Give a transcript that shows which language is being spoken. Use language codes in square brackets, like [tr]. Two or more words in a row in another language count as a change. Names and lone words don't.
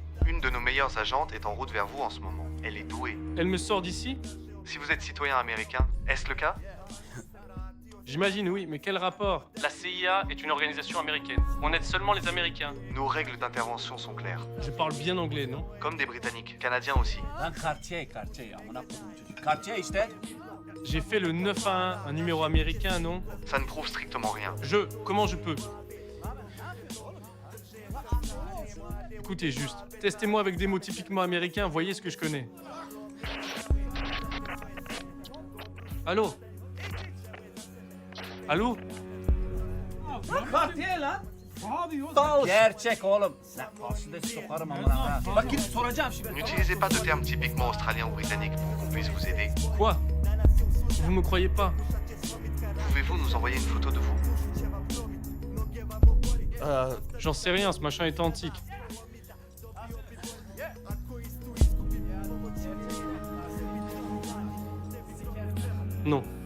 [fr] Une de nos meilleures agentes est en route vers vous en ce moment. Elle est douée. Elle me sort d'ici? Si vous êtes citoyen américain, est-ce le cas? J'imagine, oui, mais quel rapport? La CIA est une organisation américaine. On aide seulement les Américains. Nos règles d'intervention sont claires. Je parle bien anglais, non? Comme des Britanniques, Canadiens aussi. [tr] Lan Cartier, amına koydum çocuk. Cartier işte. [fr] J'ai fait le 911, un numéro américain, non? Ça ne prouve strictement rien. Comment je peux? Écoutez juste, testez-moi avec des mots typiquement américains, voyez ce que je connais. Allô? Allô? [tr] Cartier lan. Gerçek oğlum. Lan karşıda sokarım amına ha. Bak gidip soracağım şimdi. [fr] N'utilisez pas de termes typiquement australiens ou britanniques pour qu'on puisse vous aider. Quoi? Vous me croyez pas? Pouvez-vous nous envoyer une photo de vous? J'en sais rien, ce machin est antique. Non.